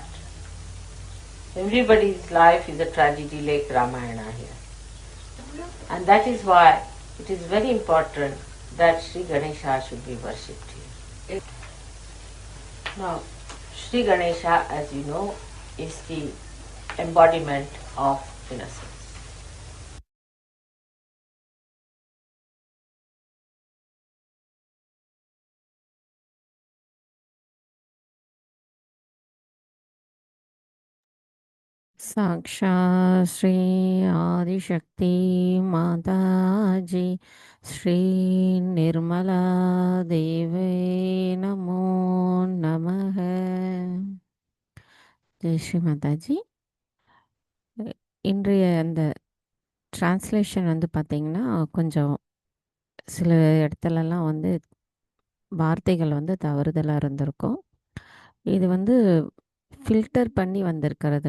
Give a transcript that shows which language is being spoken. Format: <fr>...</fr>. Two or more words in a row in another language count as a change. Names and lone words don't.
<en>Everybody's life is a tragedy like Ramayana here. And that is why it is very important that Sri Ganesha should be worshipped here. Now, Sri Ganesha, as you know, is the embodiment of innocence.</en> <sa>साक्षात् श्री आदिशक्ति माताजी श्री निर्मला देवे नमो नमः.</sa> <ta>ஜெய் ஸ்ரீ மாதாஜி. இன்றைய அந்த டிரான்ஸ்லேஷன் வந்து பார்த்திங்கன்னா கொஞ்சம் சில இடத்துலலாம் வந்து வார்த்தைகள் வந்து தவறுதலாக இருந்திருக்கும். இது வந்து ஃபில்டர் பண்ணி வந்திருக்கிறது.</ta>